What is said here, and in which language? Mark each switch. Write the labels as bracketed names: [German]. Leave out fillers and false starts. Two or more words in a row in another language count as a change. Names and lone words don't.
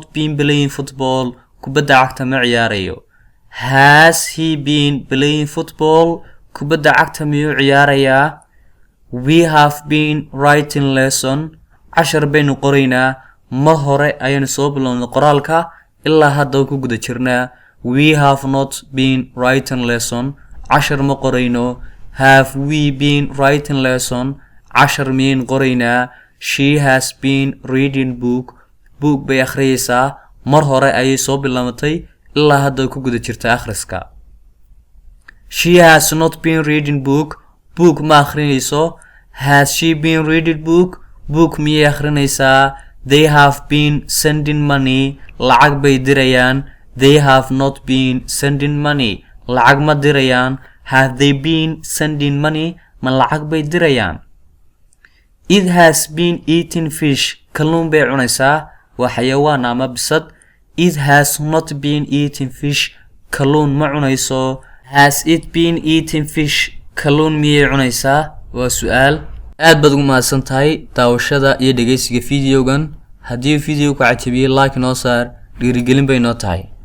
[English] been playing football [Somali] kubadda cagta ma ciyaarayo [English] Has he been playing football [Somali] kubadda cagta miyuu ciyaarayaa [English] We have been writing lesson [Somali] cashar baynu qoraynaa mar hore ayaynu soo bilownay qoraalka ilaa hadda ku guda jirnaa [English] We have not been writing lesson [Somali] cashar ma qorayno [English] Have we been writing lesson [Somali] cashar miyaynu qoraynaa [English] She has been reading book [Somali] bay akhriyaysaa mar hore ayay soo bilowday ilaa hadda ku guda jirta akhriska [English] She has not been reading book [Somali] ma akhrinayso [English] Has she been reading book [Somali] miyay akhrinaysaa [English] They have been sending money [Somali] lacag bay dirayaan [English] They have not been sending money [Somali] lacag ma dirayaan [English] Have they been sending money [Somali] ma lacag bay dirayaan [English] It has been eating fish [Somali] kalluun bay cunaysaa waa xayawaan ama bisad [English] It has not been eating fish [Somali] kalluun ma cunayso [English] Has it been eating fish [Somali] kalluun miyay cunaysaa waa su'aal aad baad ugu mahadsan tahay daawashada iyo dhageysiga fiidiyogan haddii fiidiyow ku cajabiyay like noo saar dhiirigelin bay noo tahay